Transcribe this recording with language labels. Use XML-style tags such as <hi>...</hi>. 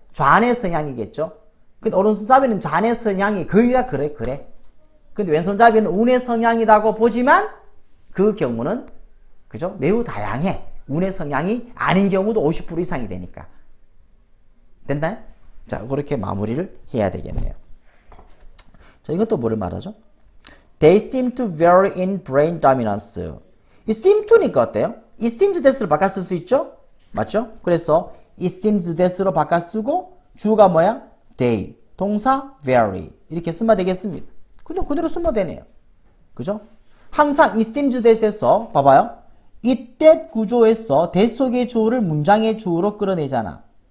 <ko>좌뇌 성향이겠죠. 근데 오른손잡이는 좌뇌 성향이 거기가 그래. 근데 왼손잡이는 우뇌 성향이라고 보지만 그 경우는 그죠? 매우 다양해. 우뇌 성향이 아닌 경우도 50% 이상이 되니까. 됐나요? 자, 그렇게 마무리를 해야 되겠네요. 자, 이것도 뭐를 말하죠?</ko> <en>They seem to vary in brain dominance.</en> <ko>이 seem to니까 어때요?</ko> <en>it seems that</en> <ko>으로 바꿔 쓸 수 있죠? 맞죠? 그래서</ko> <en>it seems that</en> <ko>으로 바꿔 쓰고 주가 뭐야? they, 동사 vary 이렇게 쓰면 되겠습니다. 그냥 그대로 쓰면 되네요. 그죠? 항상</ko> <en>it seems that</en> <ko>에서 봐봐요.</ko> <en>it that</en> <ko>구조에서 that 속의 주어를 문장의 주어로 끌어내잖아.</ko>